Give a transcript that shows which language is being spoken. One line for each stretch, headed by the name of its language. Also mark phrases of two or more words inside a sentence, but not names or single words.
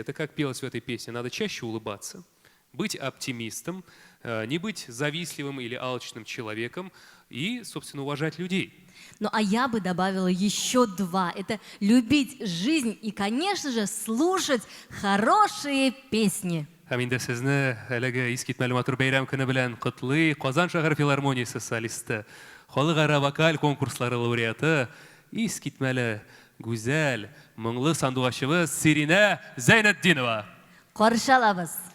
Russian: Это как пелось в этой песне. Надо чаще улыбаться, быть оптимистом, не быть завистливым или алчным человеком и, собственно, уважать людей. Ну а я бы добавила еще 2. Это любить жизнь и, конечно же, слушать хорошие песни.
Tatar: Һәм инде сезне әлеге искитмәле матур бәйрәм көне белән котлый Казан шәһәр филармониясе солисты, халыкара вокаль конкурслары лауреаты, искитмәле, гүзәл, моңлы сандугачыбыз Сиринә Зәйнетдинова. Каршы алабыз.